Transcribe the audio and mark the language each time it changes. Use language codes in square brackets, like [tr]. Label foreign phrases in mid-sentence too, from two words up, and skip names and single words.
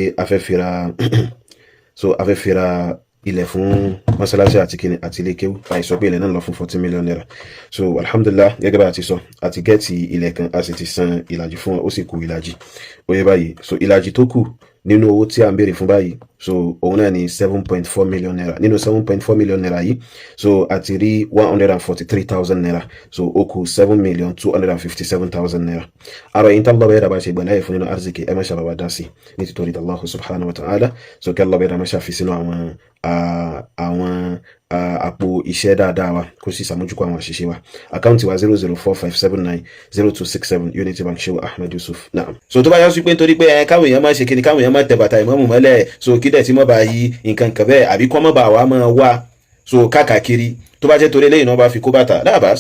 [yo] a fẹ́ fira ilẹ̀ fún mọ́sálásí àti kíni àti ilé kéwú àìsọ pé ilẹ̀ náà lọ fún 40 million naira so alhamdulillah gẹ́gẹ́ bá ti sọ àti gẹ́ẹ̀tì ilẹ̀ kan a sì ti san ìlàjì fún ó sì kù ìlàjì ó yẹ báyìí so ìlàjì tó kù nínú owó tí a ń béèrè fún báyìí so òun náà ní 7.4 million naira. Nínú 7.4 million naira yìí so àti rí 143,000 naira, so ó kù 7,257,000 naira. Àrò yìí tán lọ́bẹ̀ẹ́ dàbà ṣe gbọ̀nà ẹ̀fún nínú arziki ẹ má ṣe bàbá dá sí ní títorí [ar] الله سبحانه وتعالى, [yo] so kí lọ́bẹ̀ẹ́ dàbà ṣe fi sínú àwọn àpò iṣẹ́ dáadáa wa kó sì sàmójúkọ àwọn àṣìṣe wa. Àkáǹtì wa 0045790267 Unity Bank Shehu Ahmed Yusuf. Naam. So tó bá yá sí pé nítorí pé káwọn èèyàn máa ṣe kíni, káwọn èèyàn máa tẹ bàtà ìmáàmù mọ́lẹ̀, so kí dẹ̀ tí mọ́ bá yí nǹkan kan bẹ́ẹ̀ àbí kọ́ mọ́ bá wa máa wá so káàkiri, tó bá jẹ́ torí eléyìí náà bá fi kó bàtà láàbàs.